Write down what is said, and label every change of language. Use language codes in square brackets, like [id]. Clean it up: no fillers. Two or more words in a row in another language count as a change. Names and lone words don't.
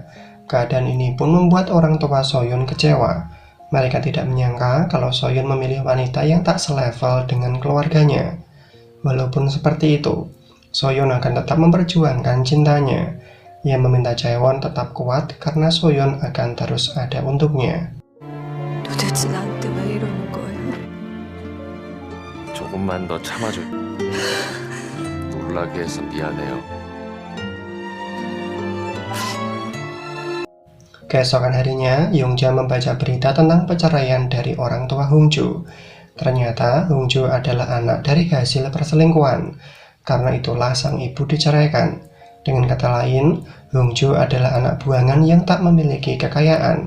[id] Keadaan ini pun membuat orang tua Soyeon kecewa. Mereka tidak menyangka kalau Soyeon memilih wanita yang tak selevel dengan keluarganya. Walaupun seperti itu, Soyeon akan tetap memperjuangkan cintanya. Ia meminta Chaewon tetap kuat karena Soyeon akan terus ada untuknya. [ko] 도대체 나한테 왜 이러는 거예요? 조금만 더 참아줘. 놀라게 해서 미안해요. [id] Keesokan harinya, Yongja membaca berita tentang perceraian dari orang tua Hongju. Ternyata Hongju adalah anak dari hasil perselingkuhan. Karena itulah sang ibu diceraikan. Dengan kata lain, Hongju adalah anak buangan yang tak memiliki kekayaan.